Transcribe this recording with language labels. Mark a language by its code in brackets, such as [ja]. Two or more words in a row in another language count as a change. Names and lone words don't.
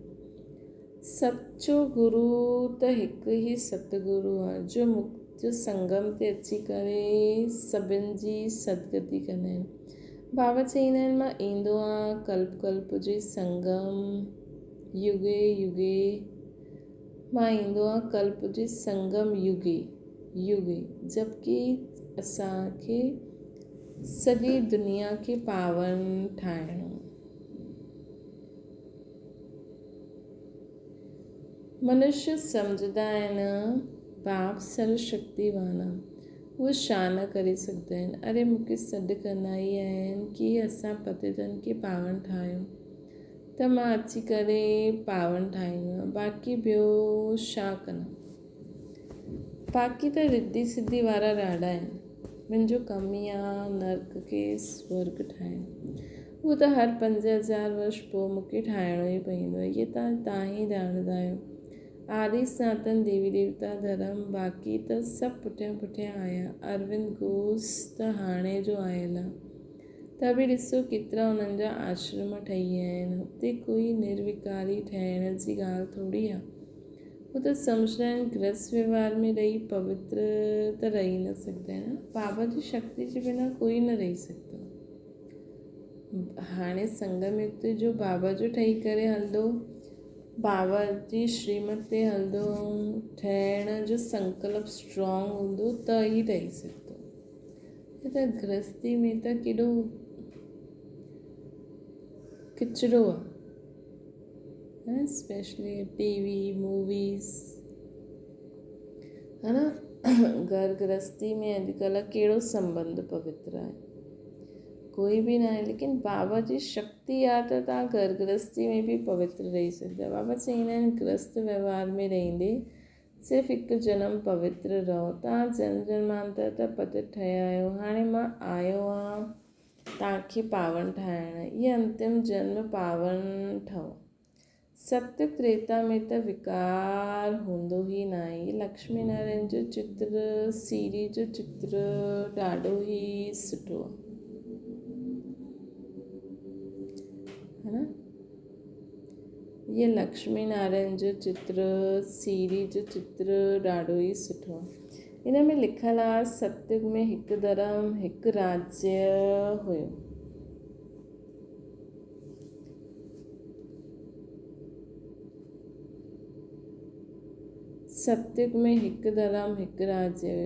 [sd] सचो गुरु त हिकु ई सतगुरु आहे जो मुक्ति संगम ते अची करे सभिनि जी सदगति कंदा आहिनि। बाबा चईंदा आहिनि मां ईंदो आहियां कल्प कल्प जे संगम युगे युगे। मां ईंदो आहियां कल्प जे संगम युगे युगे। जबकि असांखे सॼी दुनिया खे पावन ठाहिणो। मनुष्य सम्झंदा आहिनि बाप सर्वशक्तिवान आहे, उहे छा न करे सघंदा आहिनि। अरे मूंखे सॾु कंदा ई आहिनि की असां पतितनि खे पावन ठाहियूं। त मां अची करे पावन ठाहींदो आहियां। बाक़ी ॿियो छा कनि, बाक़ी त रिधी सिधी वारा ॾाढा आहिनि। मुंहिंजो कमु ई आहे नर्क खे स्वर्ग ठाहिणु। उहो त हर 5000 वर्ष पोइ मूंखे ठाहिणो ई पवंदो आहे। इहे तव्हां ई ॼाणंदा आहियो। आदि सनातन देवी देवता धर्म बाक़ी त सभु पुठियां पुठियां आया। अरविंद घोष त हाणे जो आयल आहे, त बि ॾिसो केतिरा उन्हनि जा आश्रम ठही विया आहिनि। हुते कोई निर्विकारी ठहिण जी ॻाल्हि थोरी आहे। हू त सम्झंदा आहिनि गृहस्थ व्यवहार में रही पवित्र त रही न सघंदा आहिनि। बाबा जी शक्ति जे बिना कोई न रही सघंदो। हाणे संगम युग जो बाबा जो ठही करे हलंदो, बाबा जी श्रीमत ते हलंदो, ठहिण जो संकल्प स्ट्रॉन्ग हूंदो त ई रही सघंदो। त गृहस्थी में त केॾो किचिरो आहे, [en] specially TV movies, [hi] है न। [sd] घर गृहस्थी में अॼुकल्ह कहिड़ो संबंध पवित्र आहे, कोई बि न आहे। लेकिन बाबा जी शक्ति आहे त तव्हां घर गृहस्थी में बि पवित्र रही सघंदा। बाबा चवंदा आहिनि गृहस्थ व्यवहार में रहंदे सिर्फ़ु हिकु जनम पवित्र रहो। तव्हां जन्म जन्मांतर त पतित ठहिया आहियो, हाणे मां आयो आहियां तव्हांखे पावन ठाहिण। इहे अंतिम जन्म पावन ठहो। सत्य त्रेता में त विकार हूंदो ई न आहे। लक्ष्मी नारायण जो चित्र, सीरी जो चित्र ॾाढो ई सुठो आहे, [hi] है न। [sd] ये लक्ष्मी नारायण जो चित्र, सीरी जो चित्र ॾाढो ई सुठो आहे। इन में लिखियलु आहे सतयुग में हिकु धर्म हिकु राज्य हुयो। सतयुग में हिकु धर्म हिकु राज्य हुयो।